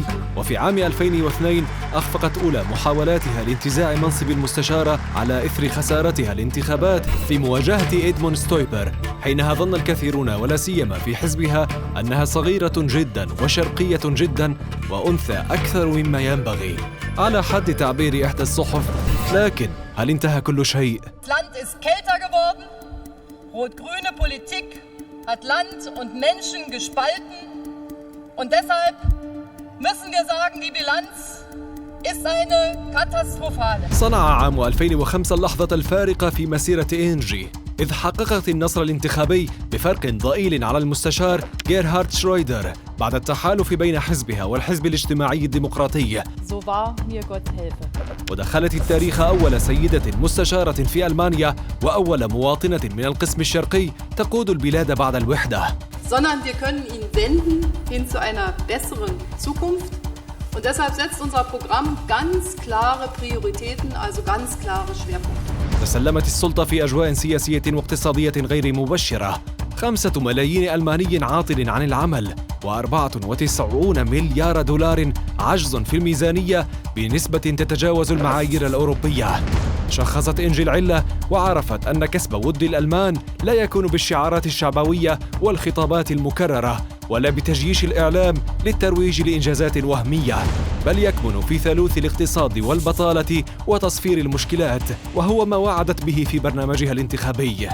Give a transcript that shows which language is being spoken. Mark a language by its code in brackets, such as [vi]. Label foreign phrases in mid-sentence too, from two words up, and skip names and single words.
[ar] وفي عام 2002 أخفقت أولى محاولاتها لانتزاع منصب المستشارة على إثر خسارتها الانتخابات في مواجهة إدمون ستويبر. حينها ظن الكثيرون ولا سيما في حزبها أنها صغيرة جدا وشرقية جدا وأنثى أكثر مما ينبغي على حد تعبير إحدى الصحف. لكن هل انتهى كل شيء؟ [de] Land ist kälter geworden. Rot-grüne Politik hat Land und Menschen gespalten. Und deshalb müssen wir sagen, die Bilanz ist eine katastrophale. [ar] صنع عام 2005 اللحظة الفارقة في مسيرة إنجي، إذ حققت النصر الانتخابي بفرق ضئيل على المستشار جيرهارد شرويدر بعد التحالف بين حزبها والحزب الاجتماعي الديمقراطي. [de] So wahr mir Gott helfe. [ar] ودخلت التاريخ أول سيدة مستشارة في ألمانيا وأول مواطنة من القسم الشرقي تقود البلاد بعد الوحدة. [de] Sondern wir können ihn wenden hin zu einer besseren Zukunft. Und deshalb setzt unser Programm ganz klare Prioritäten, also ganz klare Schwerpunkte. [ar] تسلمت السلطة في أجواء سياسية واقتصادية غير مبشرة. 5 ملايين ألماني عاطل عن العمل، و94 مليار دولار عجز في الميزانية بنسبة تتجاوز المعايير الأوروبية. شخصت إنجي العلة وعرفت أن كسب ود الألمان لا يكون بالشعارات الشعبوية والخطابات المكررة ولا بتجييش الإعلام للترويج لإنجازات وهمية، بل يكمن في ثالوث الاقتصاد والبطالة وتصفير المشكلات، وهو ما وعدت به في برنامجها الانتخابي.